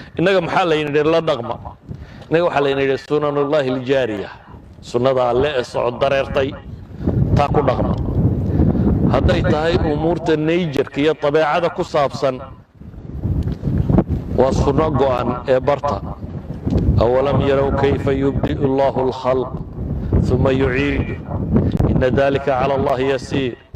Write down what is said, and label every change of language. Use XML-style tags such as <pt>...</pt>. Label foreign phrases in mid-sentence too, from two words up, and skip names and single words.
<so>Innaga maxaa layna yidhi la dhaqma? Innaga waxaa layna yidhi</so> <ar>سنن الله الجارية.</ar> <so>Sunnada Alle ee socod dareertay, taa ku dhaqma. Hadday tahay umuurta nature-ka iyo dabeecada ku saabsan, waa sunno go'an ee barta.</so> <ar>"أولم يروا كيف يبدئ الله الخلق ثم يعيده إن ذلك على الله يسير</ar>